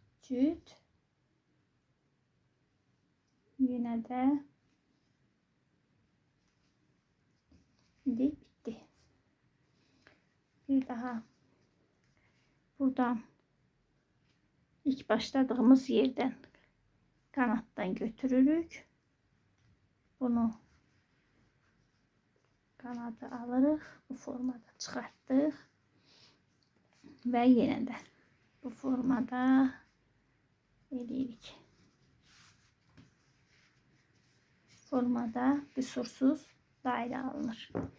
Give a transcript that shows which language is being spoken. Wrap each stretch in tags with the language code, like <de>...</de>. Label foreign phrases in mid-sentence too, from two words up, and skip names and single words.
<tr>cüt. Yine de bitti. Bir daha buradan ilk başladığımız yerden kanattan götürürük.</tr> <az>Bunu kanadı alırıq. Bu formada çıxartdıq. Və yenə də bu formada eləyirik. Formada qüsursuz dairə alınır.</az>